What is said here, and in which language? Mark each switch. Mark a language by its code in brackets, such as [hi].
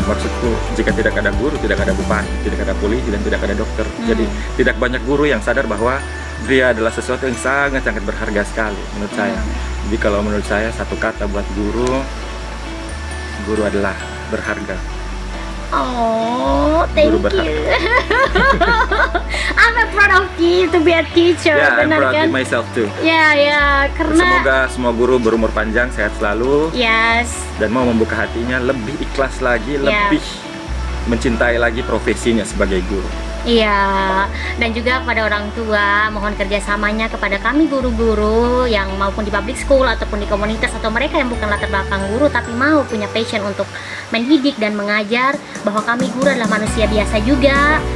[id] Maksudku, jika tidak ada guru, tidak ada bupati, tidak ada polisi, dan tidak ada dokter. Jadi tidak banyak guru yang sadar bahwa dia adalah sesuatu yang sangat-sangat berharga sekali menurut saya. Jadi kalau menurut saya satu kata buat guru adalah berharga. [en] Oh, thank you. I'm proud of you to be a teacher. Yeah, I'm proud of myself too. [id] Ya, karena semoga semua guru berumur panjang, sehat selalu. [en] Yes. [id] Dan mau membuka hatinya, lebih ikhlas lagi, lebih mencintai lagi profesinya sebagai guru. Iya, dan juga kepada orang tua, mohon kerjasamanya kepada kami guru-guru yang maupun di public school ataupun di komunitas, atau mereka yang bukan latar belakang guru tapi mau punya passion untuk mendidik dan mengajar, bahwa kami guru adalah manusia biasa juga.